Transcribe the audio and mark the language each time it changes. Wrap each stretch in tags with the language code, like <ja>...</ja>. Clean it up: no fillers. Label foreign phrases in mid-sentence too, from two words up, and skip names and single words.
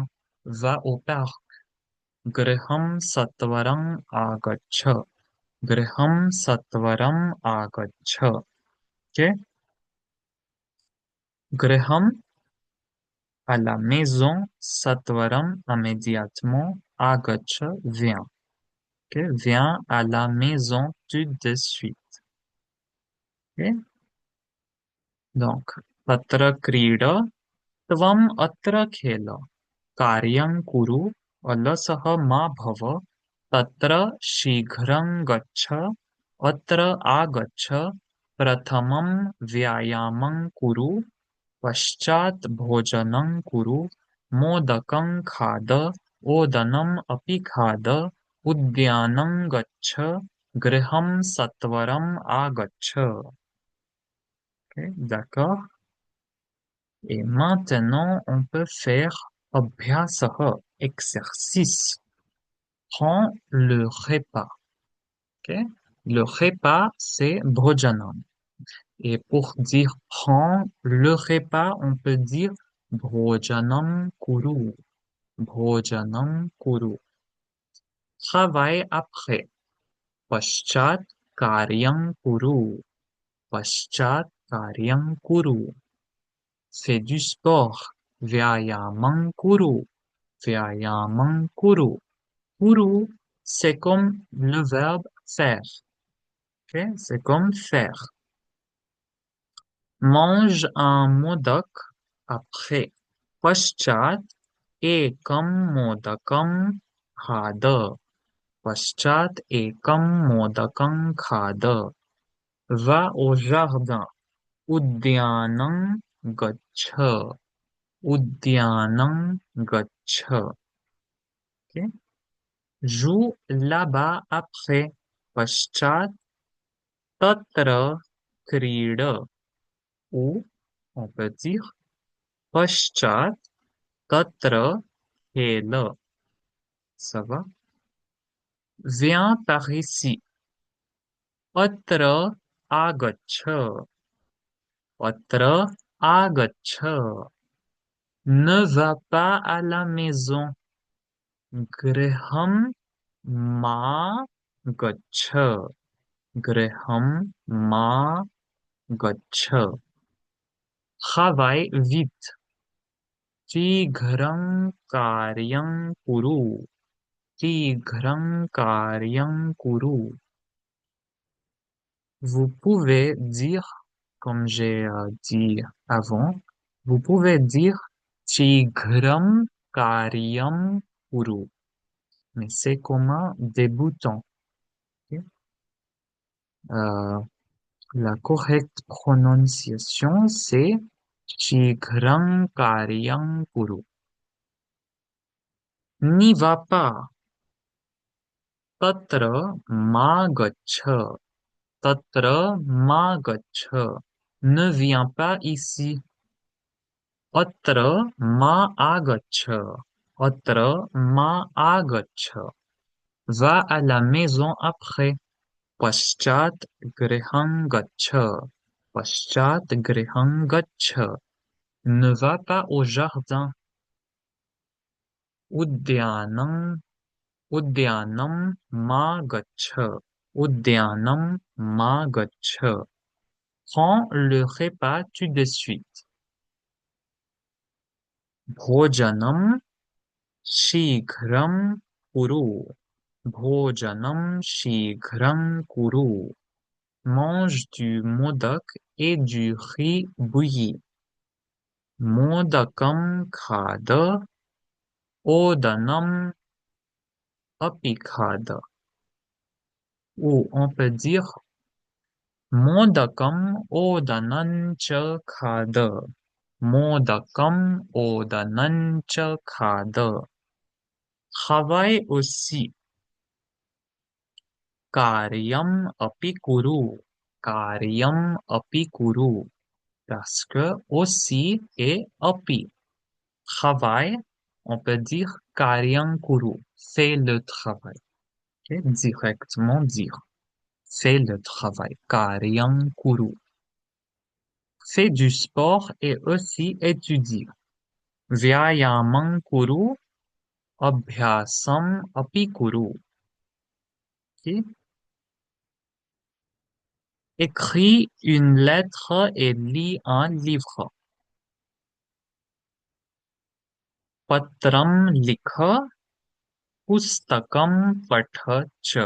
<fr>Va au parc.</fr> <sa>गृहं सत्वरम् आगच्छ. गृहं सत्वरम् आगच्छ.</sa> <fr>Ok? Griham à la maison, satvaram immédiatement, agaccha vient. Ok? Viens à la maison tout de suite. Ok? Donc,</fr> <sa>तत्र क्रीड, त्वम् अत्र खेल. कार्यं कुरु, अलसः मा भव, तत्र शीघ्रं गच्छ, अत्र आगच्छ, प्रथमं व्यायामं कुरु, पश्चात भोजनं कुरु मोदकं खाद ओदनम् अपि खाद उद्यानं गच्छ गृहं सत्वरम् आगच्छ.</sa> <fr>Ok, d'accord. Et maintenant, on peut faire abhyasaha, exercice. Prends le repas. Ok. Le repas, c'est bhojanam. Et pour dire prends le repas, on peut dire</fr> <sa>भोजनं कुरु. भोजनं कुरु.</sa> <fr>Travaille après.</fr> <sa>पश्चात् कार्यं कुरु. पश्चात् कार्यं कुरु.</sa> <fr>Fais du sport.</fr> <sa>व्यायामं कुरु. व्यायामं कुरु. Kuru,</sa> <fr>c'est comme le verbe faire. Ok. C'est comme faire. Mange un modak après.</fr> <sa>पश्चात् एकं मोदकं खाद. पश्चात् एकं मोदकं खाद.</sa> <fr>Va au jardin.</fr> <sa>उद्यानं गच्छ. उद्यानं गच्छ.</sa> <fr>Ok. Joue là-bas après.</fr> <sa>पश्चात् तत्र क्रीड.</sa> <fr>Ou on peut dire</fr> <sa>पश्चात् तत्र खेल.</sa> <fr>Ça va? Viens par ici.</fr> <sa>अत्र आगच्छ. अत्र आगच्छ.</sa> <fr>Ne va pas à la maison.</fr> <sa>गृहं मा गच्छ. गृहं मा गच्छ.</sa> <fr>Travaille vite.</fr> <sa>टिघ्रं कार्यं कुरु. टिघ्रं कार्यं कुरु.</sa> <fr>Vous pouvez dire, comme j'ai dit avant, vous pouvez dire</fr> <sa>शीघ्रं कार्यं कुरु.</sa> <fr>Mais c'est comme un débutant. Ok. Euh, la correcte prononciation, c'est</fr> <sa>शीघ्रं कार्यं कुरु.</sa> <fr>N'y va pas.</fr> <sa>तत्र मा गच्छ. तत्र मा गच्छ.</sa> <fr>Ne viens pas ici.</fr> <sa>अत्र मा आगच्छ. अत्र मा आगच्छ.</sa> <fr>Va à la maison après.</fr> <sa>पश्चात् गृहं गच्छ. पश्चात् गृहं गच्छ.</sa> <fr>Ne va pas au jardin.</fr> <sa>उद्यानं उद्यानं मा गच्छ. उद्यानं मा गच्छ.</sa> <fr>Prends le repas tout de suite.</fr> <sa>भोजनं शीघ्रं कुरु. भोजनं शीघ्रं कुरु.</sa> <fr>Mange du modak et du riz bouilli.</fr> <sa>मोदकं खाद. ओदनम् अपि खाद.</sa> <fr>Ou on peut dire</fr> <sa>मोदकं ओदनं च खाद. मोदकं ओदनं च खाद.</sa> <fr>Travaille aussi.</fr> <sa>कार्यम् अपि कुरु. कार्यम् अपि कुरु.</sa> <fr>Parce que aussi et api. Travail, on peut dire</fr> <sa>कार्यं कुरु.</sa> <fr>Fais le travail. Ok. Directement dire. Fais le travail.</fr> <sa>कार्यं कुरु.</sa> <fr>Fais du sport et aussi étudie.</fr> <sa>व्यायामं कुरु. अभ्यासम् अपि कुरु.</sa> <fr>Ok. Écris une lettre et lis un livre.</fr> <sa>पत्रं लिख. पुस्तकं पठ च.</sa>